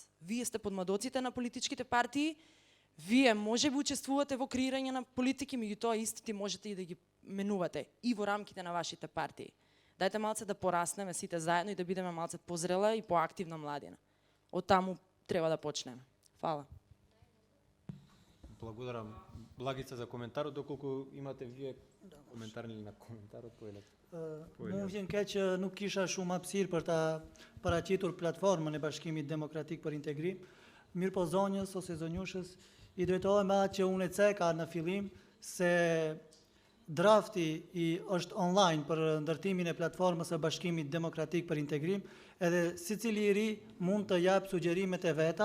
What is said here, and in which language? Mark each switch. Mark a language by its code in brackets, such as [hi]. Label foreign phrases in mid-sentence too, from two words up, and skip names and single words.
[mk] Вие сте подмладоците на политичките партии, Вие може би учествувате во креирање на политики, меѓутоа истите можете и да ги менувате и во рамките на вашите партии. Дајте малце да пораснеме сите заедно и да бидеме малце позрела и поактивна младина. Од таму треба да почнеме. Фала. Благодарам. Благица за коментарот, доколку имате вие коментар или на коментарот, поелете. [sq] Mu vjen keq që nuk kisha shumë hapësirë për ta paraqitur platformën e Bashkimit Demokratik për Integrim. Mirë po zonjës ose zonjushës, i drejtohem me atë që unë e ceka në fillim se drafti është online për ndërtimin e platformës së Bashkimit Demokratik për Integrim, edhe secili i ri mund të jap sugjerimet e veta.